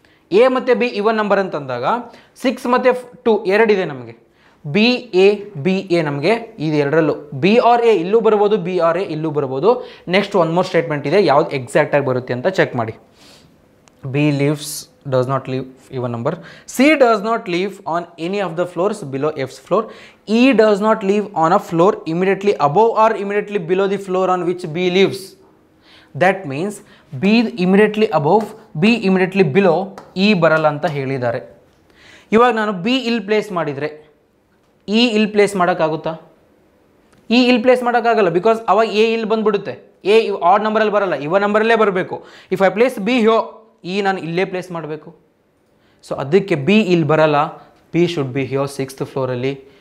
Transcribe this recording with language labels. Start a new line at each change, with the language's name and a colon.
Kannada: A ಮತ್ತು B even number ಅಂತಂದಾಗ 6 ಮತ್ತು 2 ಎರಡಿದೆ ನಮಗೆ. ಬಿ ಎ ನಮಗೆ ಇದು ಎರಡರಲ್ಲೂ ಬಿ ಆರ್ ಎ ಇಲ್ಲೂ ಬರ್ಬೋದು, ಬಿ ಆರ್ ಎ ಇಲ್ಲೂ ಬರ್ಬೋದು. ನೆಕ್ಸ್ಟ್ ಒನ್ ಮೋರ್ ಸ್ಟೇಟ್ಮೆಂಟ್ ಇದೆ, ಯಾವ್ದು ಎಕ್ಸಾಕ್ಟಾಗಿ ಬರುತ್ತೆ ಅಂತ ಚೆಕ್ ಮಾಡಿ. B leaves
English: does not leave even number. C does not leave on any of the floors below F's floor. E does not leave on a floor immediately above or immediately below the floor on which B lives. That means B immediately above, B immediately below, E ಬರಲ್ಲ ಅಂತ ಹೇಳಿದ್ದಾರೆ.
Kannada: ಇವಾಗ ನಾನು B ಇಲ್ಲಿ place ಮಾಡಿದರೆ E ಇಲ್ಲಿ place ಮಾಡೋಕ್ಕಾಗುತ್ತಾ? E ಇಲ್ಲಿ ಪ್ಲೇಸ್ ಮಾಡೋಕ್ಕಾಗಲ್ಲ, ಬಿಕಾಸ್ ಅವಾಗ A ಇಲ್ಲಿ ಬಂದುಬಿಡುತ್ತೆ. A ಆಡ್ ನಂಬರಲ್ಲಿ ಬರಲ್ಲ, ಇವ ನಂಬರಲ್ಲೇ ಬರಬೇಕು. If I place B ಹ್ಯೋ, E ನಾನು ಇಲ್ಲೇ ಪ್ಲೇಸ್ ಮಾಡಬೇಕು. ಸೊ ಅದಕ್ಕೆ B ಇಲ್ಲಿ ಬರಲ್ಲ, B ಶುಡ್ ಬಿ ಹ್ಯೋ 6th ಫ್ಲೋರಲ್ಲಿ.